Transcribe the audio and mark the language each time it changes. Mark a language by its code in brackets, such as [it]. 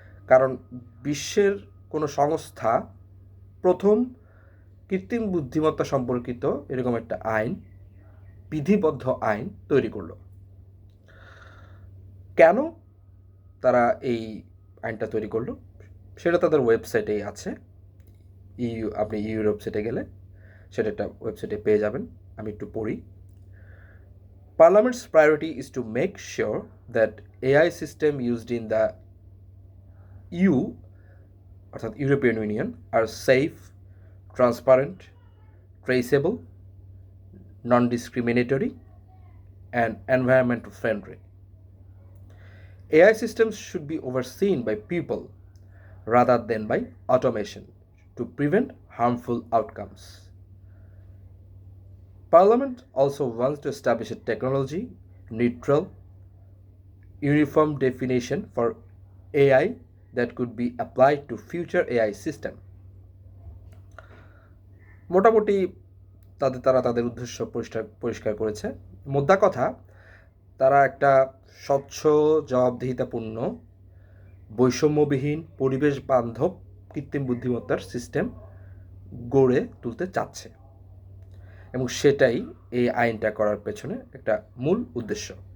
[bn] কারণ বিশ্বের কোনো সংস্থা প্রথম কৃত্রিম বুদ্ধিমত্তা সম্পর্কিত এরকম একটা আইন, বিধিবদ্ধ আইন তৈরি করলো। কেন তারা এই আইনটা তৈরি করলো সেটা তাদের ওয়েবসাইটেই আছে। আপনি ইউরোপ ওয়েবসাইটে গেলে সেটা একটা ওয়েবসাইটে পেয়ে যাবেন। আমি একটু পড়ি। [en] Parliament's priority is to make sure that AI system used in the EU, [bn] অর্থাৎ European union, [en] are safe, transparent, traceable, non-discriminatory, and environmental friendly. AI systems should be overseen by people rather than by automation to prevent harmful outcomes. Parliament also wants to establish a technology neutral, uniform definition for AI that could be applied to future AI system. [bn] মোটামুটি তারা তাদের উদ্দেশ্য পরিষ্কার করেছে। মোদ্দা কথা, তারা একটা স্বচ্ছ, জবাবদিহিতাপূর্ণ, বৈষম্যবিহীন, পরিবেশ বান্ধব কৃত্রিম বুদ্ধিমত্তার সিস্টেম গড়ে তুলতে চাচ্ছে, এবং সেটাই এই আইনটা করার পেছনে একটা মূল উদ্দেশ্য।